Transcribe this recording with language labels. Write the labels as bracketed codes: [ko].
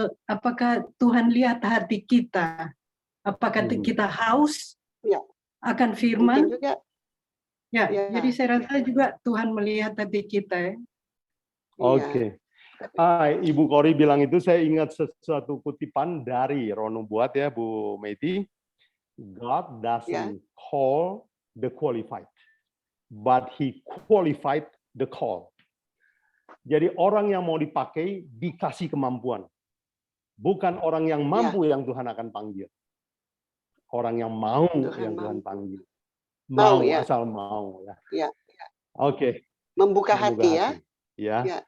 [id] Apakah Tuhan lihat hati kita? Apakah kita haus akan firman? Juga. Ya, jadi saya rasa juga Tuhan melihat hati kita ya. Oke. Ibu Kori bilang itu, saya ingat sesuatu kutipan dari Rono buat ya, Bu Meti. [en] God doesn't call the qualified, but He qualified the call. [id] Jadi orang yang mau dipakai dikasih kemampuan. Bukan orang yang mampu yang Tuhan akan panggil. Orang yang mau yang Tuhan panggil. Mau asal mau ya. Oke. Membuka hati ya. Ya.